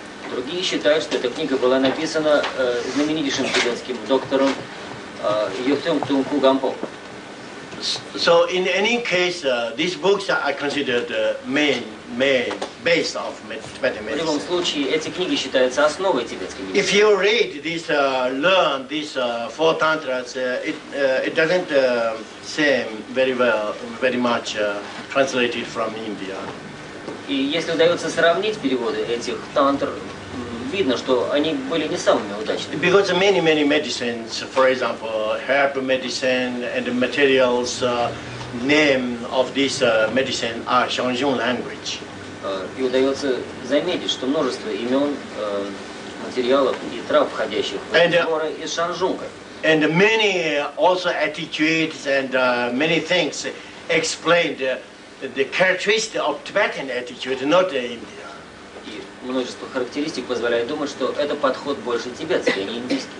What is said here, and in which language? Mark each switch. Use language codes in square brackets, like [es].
[ru] Другие считают, что эта книга была написана знаменитейшим тибетским доктором Юхтем Тунку Гампо. [en] So in any case, these books are considered main base of Tibetan [ru] В любом [en] medicine. [ru] случае, эти книги считаются основой тибетской медицины. [en] If you read this, learn these four tantras, it doesn't seem very much translated from India. [ru] И если удается сравнить переводы этих тантр, видно, что они были не самыми удачными. [en] Because many medicines, for example, herb medicine and the materials, name of this medicine are Shangjung language. [ru] И удается заметить, что множество имен, материалов и трав, входящих в эти сборы, из шанжунга. [en] And many also attitudes and many things explained the characteristic of Tibetan attitude, not India. [ru] И множество характеристик позволяет думать, что это подход больше тибетский, а не индийский.